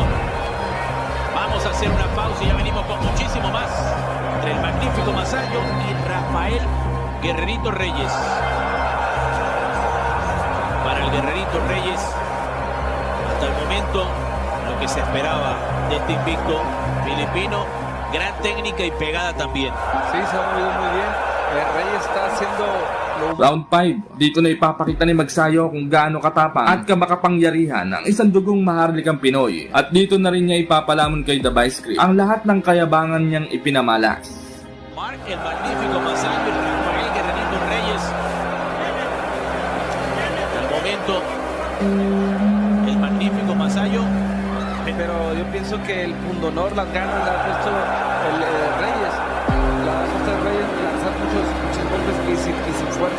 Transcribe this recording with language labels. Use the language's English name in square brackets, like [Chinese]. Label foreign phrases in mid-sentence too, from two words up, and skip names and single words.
[Spanish] Vamos a hacer una pausa y ya venimos con muchísimo más entre el magnífico Masayo y Rafael Guerrerito Reyes. Para el Guerrerito Reyes, hasta el momento lo que se esperaba de este invicto filipino, gran técnica y pegada también. Sí, se ha movido muy bien. El Reyes está haciendo [Filipino] Round 5, dito na ipapakita ni Magsayo kung gaano katapang at kamakapangyarihan ang isang dugong maharlikang Pinoy. At dito na rin niya ipapalamon kay The Vice Script ang lahat ng kayabangan niyang ipinamalas. [Spanish] Mark el magnífico Masayo y Rafael Guerrerito Reyes. Hasta el momento el magnífico Masayo. Pero yo pienso que el pundonor, las ganas le ha puesto el Reyes. La ha puesto el Reyes de lanzar muchos golpes y sin fuerza.